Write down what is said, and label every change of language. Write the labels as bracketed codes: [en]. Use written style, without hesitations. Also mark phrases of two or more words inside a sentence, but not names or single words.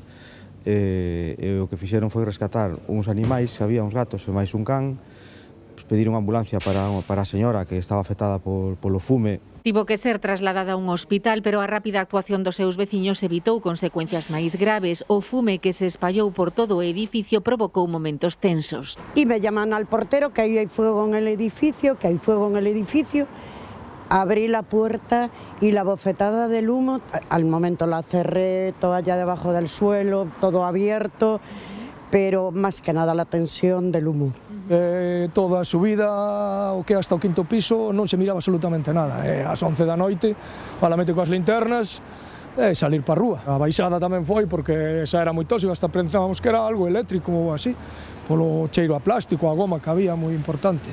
[gl] E o que fixeron foi rescatar uns animais, había uns gatos e máis un can, pediron ambulancia para a señora que estaba afectada polo fume. Tivo que ser trasladada a un hospital, pero a rápida actuación dos seus veciños evitou consecuencias máis graves. O fume que se espallou por todo o edificio provocou momentos tensos. [es] Y me llaman al portero que ahí hay fuego en el edificio, Abrí la puerta y la bofetada del humo, al momento la cerré, toalla debajo del suelo, todo abierto, pero más que nada la tensión del humo. [gl] Toda a subida, o que hasta o 5º piso, non se miraba absolutamente nada. Ás 11 da noite, malamente coas linternas, salir para a rúa. A baixada tamén foi, porque xa era moi tóxico, hasta pensábamos que era algo eléctrico ou así, polo cheiro a plástico, a goma que había, moi importante.